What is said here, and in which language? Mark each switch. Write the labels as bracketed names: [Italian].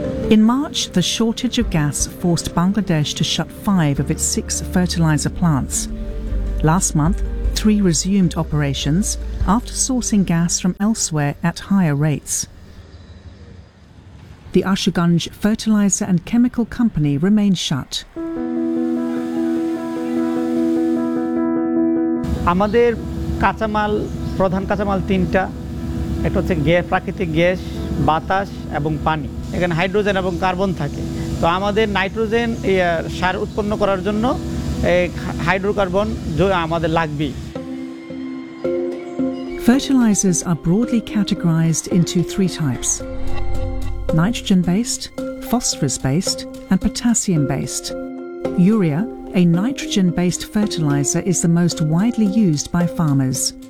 [English] In March, the shortage of gas forced Bangladesh to shut five of its six fertilizer plants. Last month, three resumed operations after sourcing gas from elsewhere at higher rates. The Ashuganj Fertilizer and Chemical Company remains shut. [Bangla] আমাদের কাঁচামাল প্রধান কাঁচামাল তিনটা একটা হচ্ছে gas প্রাকৃতিক gas বাতাস এবং পানি এখানে হাইড্রোজেন এবং কার্বন থাকে তো আমাদের নাইট্রোজেন সার উৎপন্ন করার জন্য হাইড্রোকার্বন আমাদের লাগবে [English] Fertilizers are broadly categorized into three types nitrogen based phosphorus based and potassium based urea A nitrogen-based fertilizer is the most widely used by farmers.